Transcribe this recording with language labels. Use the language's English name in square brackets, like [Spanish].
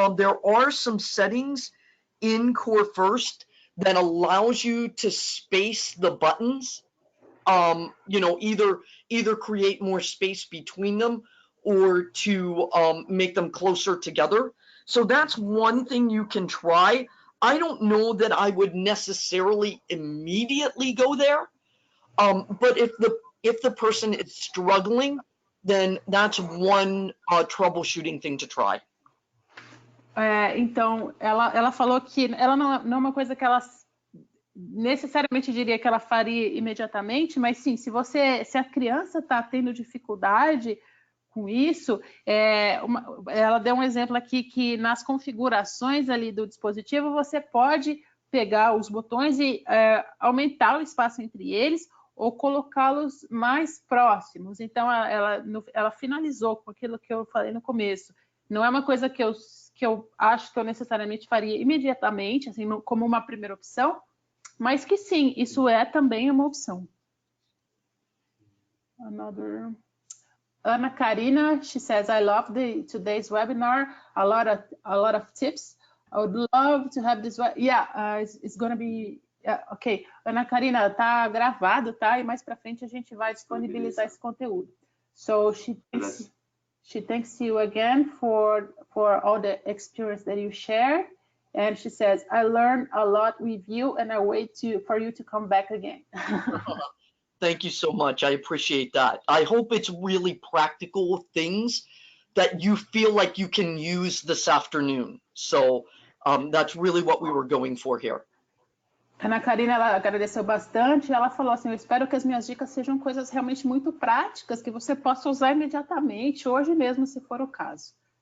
[English] There are some settings in Core First that allows you to space the buttons, either create more space between them or to make them closer together. So that's one thing you can try. I don't know that I would necessarily immediately go there, but if the person is struggling, then that's one troubleshooting thing to try. [Portuguese] Então, ela falou que ela não é uma coisa que ela necessariamente diria que ela faria imediatamente, mas sim, se a criança está tendo dificuldade com isso, ela deu um exemplo aqui que nas configurações ali do dispositivo você pode pegar os botões e aumentar o espaço entre eles ou colocá-los mais próximos. Então, ela finalizou com aquilo que eu falei no começo. Não é uma coisa que eu acho que eu necessariamente faria imediatamente, assim, como uma primeira opção, mas que sim, isso é também uma opção. [English] Ana Karina, she says, I love today's webinar, a lot of tips. I would love to have this. Yeah, it's going to be ok. [Portuguese] Ana Karina, tá gravado, tá? E mais para frente a gente vai disponibilizar esse conteúdo. [English] So she thanks you again for all the experience that you share, and she says, I learned a lot with you, and I wait for you to come back again. Thank you so much. I appreciate that. I hope it's really practical things that you feel like you can use this afternoon. So that's really what we were going for here. [Portuguese] Ana Karina, ela agradeceu bastante. Ela falou assim, eu espero que as minhas dicas sejam coisas realmente muito práticas, que você possa usar imediatamente, hoje mesmo, se for o caso.